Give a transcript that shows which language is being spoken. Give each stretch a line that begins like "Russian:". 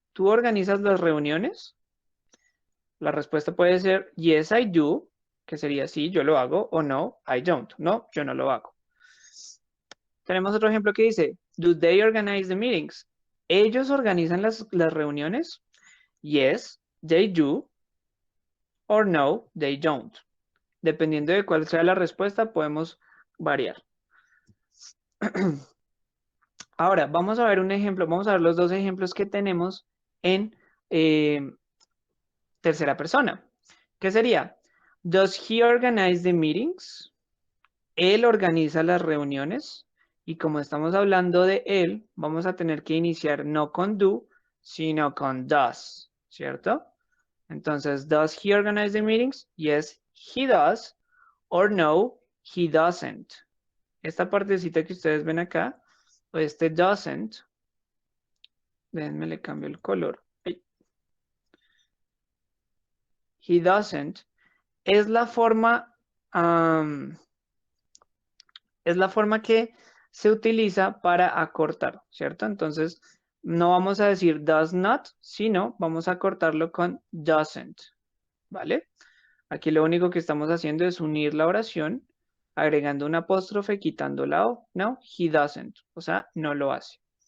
Spanish: ¿Tú organizas las reuniones? La respuesta puede ser
English: yes, I do,
Spanish: que sería sí, yo lo hago, o
English: no, I don't.
Spanish: No, yo no lo hago. Tenemos otro ejemplo que dice,
English: do they organize the meetings?
Spanish: ¿Ellos organizan las reuniones?
English: Yes, they do, or no, they don't.
Spanish: Dependiendo de cuál sea la respuesta, podemos variar. Ahora, vamos a ver un ejemplo, vamos a ver los dos ejemplos que tenemos en tercera persona. ¿Qué sería?
English: Does he organize the meetings?
Spanish: Él organiza las reuniones. Y como estamos hablando de él, vamos a tener que iniciar no con do, sino con does, ¿cierto?
English: Entonces, does he organize the meetings? Yes, he does. Or no, he doesn't.
Spanish: Esta partecita que ustedes ven acá, o este doesn't, déjenme le cambio el color.
English: He doesn't,
Spanish: es la forma, es la forma que se utiliza para acortar, ¿cierto? Entonces, no vamos a decir does not, sino vamos a acortarlo con doesn't, ¿vale? Aquí lo único que estamos haciendo es unir la oración, agregando un apóstrofe, quitando la O. No,
English: he doesn't,
Spanish: o sea, no lo hace.